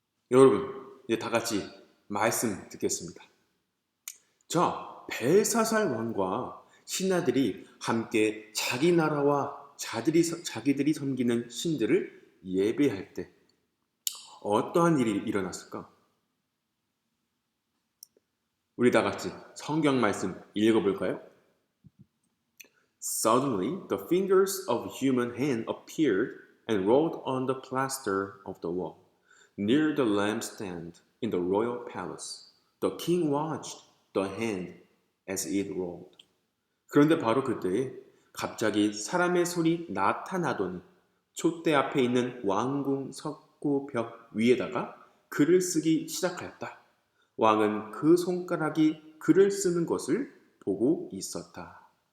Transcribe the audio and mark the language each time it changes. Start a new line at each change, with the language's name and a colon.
Korean: 여러분, 이제 다 같이 말씀 듣겠습니다. 자, 벨사살 왕과 신하들이 함께 자기 나라와 자기들이 섬기는 신들을 예배할 때 어떠한 일이 일어났을까? 우리 다 같이 성경 말씀 읽어볼까요?
English: Suddenly, the fingers of a human hand appeared and rolled on the plaster of the wall, near the lampstand in the royal palace. The king watched the hand as it rolled.
Korean: 그런데 바로 그때에 갑자기 사람의 손이 나타나더니 촛대 앞에 있는 왕궁 석고 벽 위에다가 글을 쓰기 시작하였다. 왕은 그 손가락이 글을 쓰는 것을 보고 있었다.